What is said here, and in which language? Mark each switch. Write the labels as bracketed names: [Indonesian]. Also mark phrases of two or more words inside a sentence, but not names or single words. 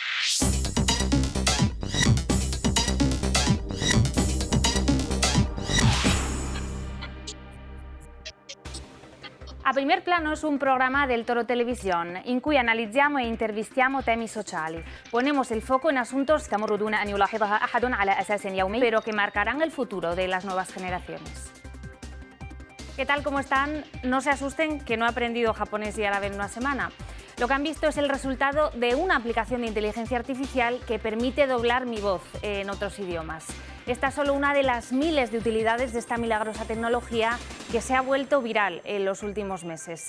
[Spanish] A Primer Plano es un programa del Toro Televisión [Italian] in cui analizziamo e intervistiamo temi sociali. [Spanish] Ponemos el foco en asuntos [Arabic] تمر دون أن يلاحظها أحد على أساس يومي, [Spanish] pero que marcarán el futuro de las nuevas generaciones. ¿Qué tal? ¿Cómo están? No se asusten que no he aprendido japonés y árabe en una semana. Lo que han visto es el resultado de una aplicación de inteligencia artificial que permite doblar mi voz en otros idiomas. Esta es solo una de las miles de utilidades de esta milagrosa tecnología que se ha vuelto viral en los últimos meses.